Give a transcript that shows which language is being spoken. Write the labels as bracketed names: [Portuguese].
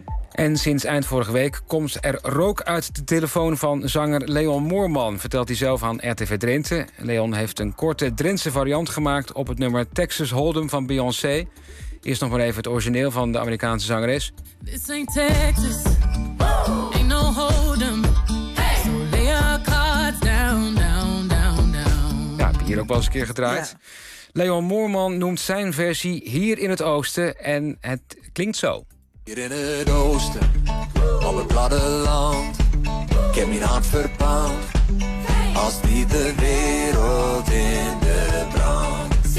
[Dutch] En sinds eind vorige week komt er rook uit de telefoon van zanger Leon Moorman, vertelt hij zelf aan RTV Drenthe. Leon heeft een korte Drentse variant gemaakt op het nummer Texas Hold'em van Beyoncé. Eerst nog maar even het origineel van de Amerikaanse zangeres. [English] This ain't Texas, ain't no hold'em. Hey. So lay our cards down, down, down, down. [Dutch] Ja, heb je hier ook wel eens een keer gedraaid. Yeah. Leon Moorman noemt zijn versie Hier in het Oosten en het klinkt zo. Hier in het oosten, op het platteland, ik heb mijn hart verpand, als die de wereld in de brand.